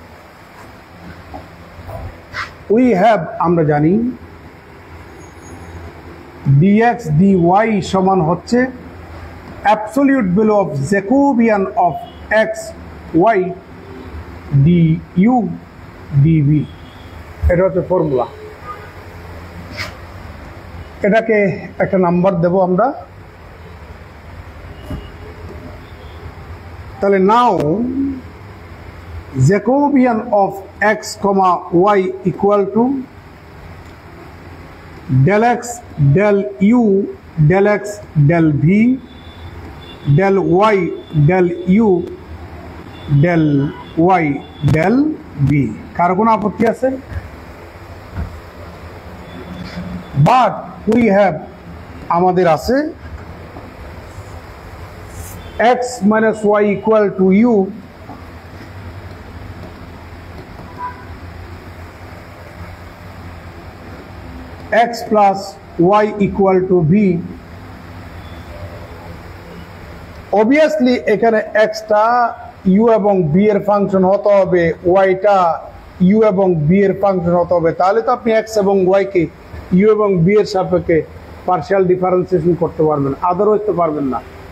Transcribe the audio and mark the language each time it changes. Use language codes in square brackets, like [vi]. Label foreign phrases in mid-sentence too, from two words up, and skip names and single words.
[bn] আমরা জানি dx dy সমান হচ্ছে [en] absolute value of Jacobian of x y du dv. [bn] এটা হচ্ছে ফর্মুলা। এটাকে একটা নাম্বার দেব আমরা। [en] তাহলে now Jacobian of x, y = del x del u del x del v del y del u del y del v। [bn] কারো কোনো আপত্তি আছে? বাট আমাদের আছে x - y = u x + y = v। অবভিয়াসলি এখানে x-টা u এবং v এর ফাংশন হতে হবে, y-টা u এবং v এর ফাংশন হতে হবে। তাহলে তো আপনি x এবং y কে u এবং v এর সাপেক্ষে [en] partial differentiation [bn] করতে পারবেন, আদারওয়াইজ তো পারবেন না।